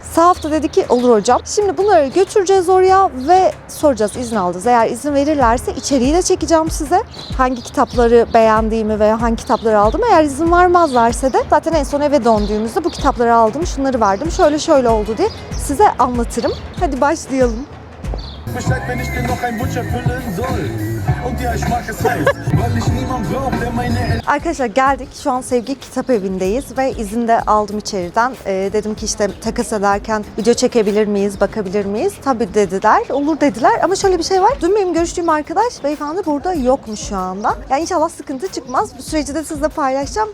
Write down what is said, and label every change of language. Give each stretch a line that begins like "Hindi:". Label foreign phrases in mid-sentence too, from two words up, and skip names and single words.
Turkish: Sahaf da dedi ki olur hocam. Şimdi bunları götüreceğiz oraya ve soracağız, izin alacağız. Eğer izin verirlerse içeriği de çekeceğim size. Hangi kitapları beğendiğimi veya hangi kitapları aldım. Eğer izin vermezlerse de zaten en son eve döndüğümüzde bu kitapları aldım, şunları verdim, şöyle şöyle oldu diye size anlatırım. Hadi başlayalım.
German: Bescheid, wenn ich dir noch ein Wunsch erfüllen soll. Und ja, ich mag es heiß, weil ich niemand brauche, der meine...
Turkish: Arkadaşlar geldik. Şu an Sevgi Kitap Evi'ndeyiz ve izin de aldım içeriden. Dedim ki işte takas ederken video çekebilir miyiz, bakabilir miyiz? Tabii dediler, olur dediler ama şöyle bir şey var. Dün benim görüştüğüm arkadaş beyefendi burada yokmuş şu anda. Yani inşallah sıkıntı çıkmaz. Bu süreci de sizle paylaşacağım.